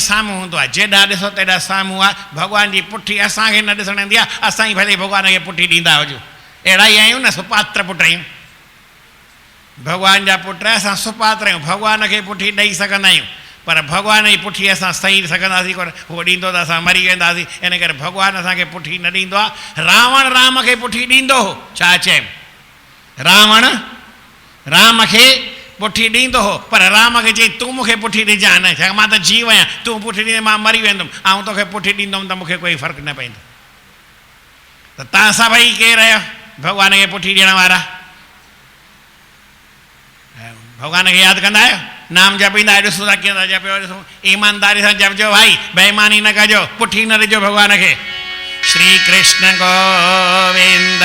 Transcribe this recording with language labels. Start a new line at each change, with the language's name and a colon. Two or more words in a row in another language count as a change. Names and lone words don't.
Sindhi: साम्हूं हूंदो आहे जेॾा ॾिसो तेॾा साम्हूं आहे भॻवान जी पुठी असांखे न ॾिसणु ईंदी आहे असां ई भले भॻवान खे पुठी ॾींदा हुजूं अहिड़ा ई आहियूं न सुपात्र पुट आहियूं भॻवान जा पुट असां सुपात्र आहियूं भॻवान खे पुठी ॾेई सघंदा आहियूं पर भॻवान जी पुठी असां सही सघंदासीं कोन उहो ॾींदो त असां मरी वेंदासीं इन करे भॻवानु असांखे पुठी न ॾींदो आहे रावण राम खे पुठी ॾींदो हो छा चए रावण राम खे पुठी ॾींदो हो पर राम खे चई तूं मूंखे पुठी ॾिजां न छा मां त जीव आहियां तूं पुठी ॾींदे मां मरी वेंदुमि ऐं तोखे पुठी ॾींदुमि त मूंखे कोई फ़र्क़ु न पवंदो त तव्हां सभई केरु आहियो भॻवान खे पुठी ॾियण वारा भॻवान खे यादि कंदा आहियो नाम जपींदा आहियो ॾिसो था कीअं था जपियो ॾिसो ईमानदारी सां जपजो भाई बेईमानी न कजो पुठी न ॾिजो भॻवान खे श्री कृष्ण गोविंद